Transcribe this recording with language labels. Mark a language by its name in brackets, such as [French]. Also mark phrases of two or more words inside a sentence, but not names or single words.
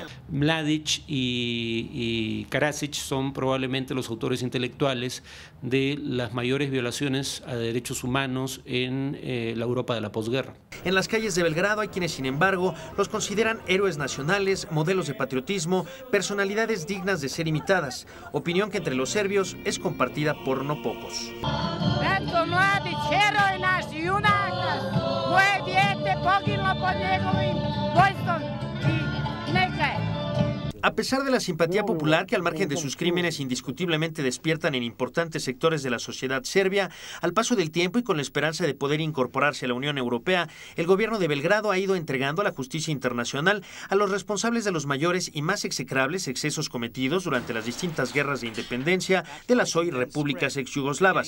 [Spanish] Mladić y Karadzic son probablemente los autores intelectuales de las mayores violaciones a derechos humanos en la Europa de la posguerra. En las calles de Belgrado hay quienes, sin embargo, los consideran héroes nacionales, modelos de patriotismo, personalidades dignas de ser imitadas, opinión que entre los serbios es compartida por no pocos. [Serbian] Ratko Mladić, heroj naš, junak naš, moje dijete poginulo pod njegovim vojstvom i neka je. [Spanish] A pesar de la simpatía popular que al margen de sus crímenes indiscutiblemente despiertan en importantes sectores de la sociedad serbia, al paso del tiempo y con la esperanza de poder incorporarse a la Unión Europea, el gobierno de Belgrado ha ido entregando a la justicia internacional a los responsables de los mayores y más execrables excesos cometidos durante las distintas guerras de independencia de las hoy repúblicas ex-yugoslavas.